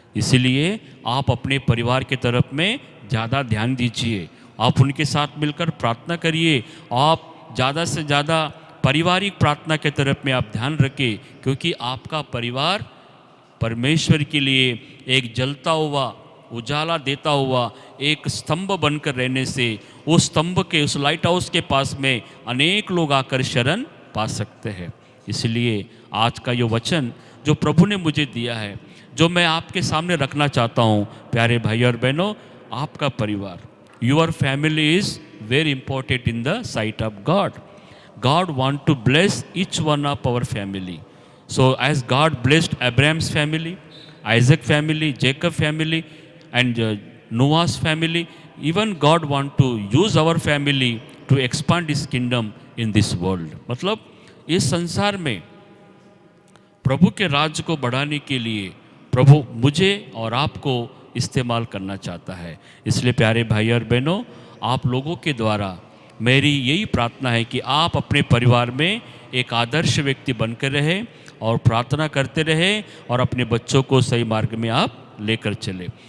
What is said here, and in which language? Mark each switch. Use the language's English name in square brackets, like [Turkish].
[Hindi] इसलिए आप अपने परिवार के तरफ में ज़्यादा ध्यान दीजिए, आप उनके साथ मिलकर प्रार्थना करिए, आप ज़्यादा से ज़्यादा पारिवारिक प्रार्थना के तरफ में आप ध्यान रखें, क्योंकि आपका परिवार परमेश्वर के लिए एक जलता हुआ, उजाला देता हुआ एक स्तंभ बनकर रहने से उस स्तंभ के, उस लाइट हाउस के पास में अनेक लोग आकर शरण पा सकते हैं। इसलिए आज का ये वचन जो प्रभु ने मुझे दिया है, जो मैं आपके सामने रखना चाहता हूँ, प्यारे भाई और बहनों, आपका परिवार, [English] Your family is very important in the sight of God. God want to bless each one of our family. So as God blessed Abraham's family, Isaac family, Jacob family, and Noah's family, even God want to use our family to expand His kingdom in this world. [Hindi] मतलब इस संसार में प्रभु के राज्य को बढ़ाने के लिए प्रभु मुझे और आपको इस्तेमाल करना चाहता है। इसलिए प्यारे भाई और बहनों, आप लोगों के द्वारा मेरी यही प्रार्थना है कि आप अपने परिवार में एक आदर्श व्यक्ति बनकर रहे और प्रार्थना करते रहे और अपने बच्चों को सही मार्ग में आप लेकर चले।